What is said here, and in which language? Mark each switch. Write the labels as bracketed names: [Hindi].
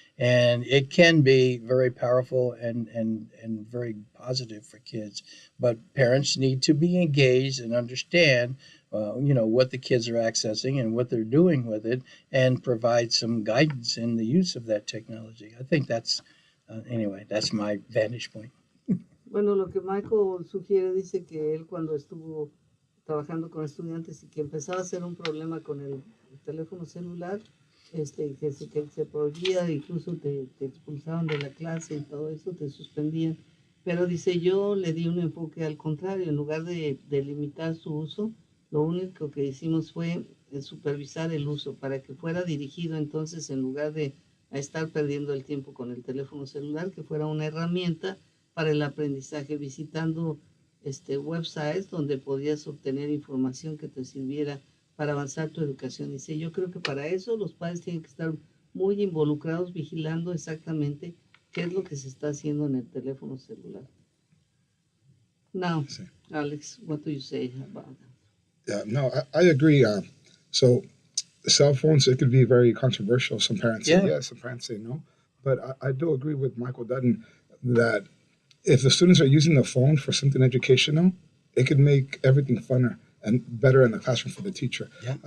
[English] And it can be very powerful and very positive for kids. But parents need to be engaged and understand, what the kids are accessing and what they're doing with it, and provide some guidance in the use of that technology. I think anyway, that's my vantage point. [Spanish] Bueno, lo que Michael sugiere, dice que él cuando estuvo trabajando con estudiantes y que empezaba a ser un problema con el teléfono celular, que se prohibía, incluso te expulsaban de la clase y todo eso, te suspendían. Pero dice, yo le di un enfoque al contrario, en lugar de limitar su uso, lo único que hicimos fue supervisar el uso para que fuera dirigido entonces, en lugar de a estar perdiendo el tiempo con el teléfono celular, que fuera una herramienta para el aprendizaje, visitando websites donde podías obtener información que te sirviera para avanzar tu educación. Dice, yo creo que para eso los padres tienen que estar muy involucrados, vigilando exactamente qué es lo que se está haciendo en el teléfono celular. [English] Now, [Spanish] sí. [English] Alex, what do you say about that? Yeah, no, I agree. So cell phones, it could be very controversial. Some parents say yes, some parents say no. But I do agree with Michael Dutton that if the students are using the phone for something educational, it could make everything funner and better in the classroom for the teacher. Yeah.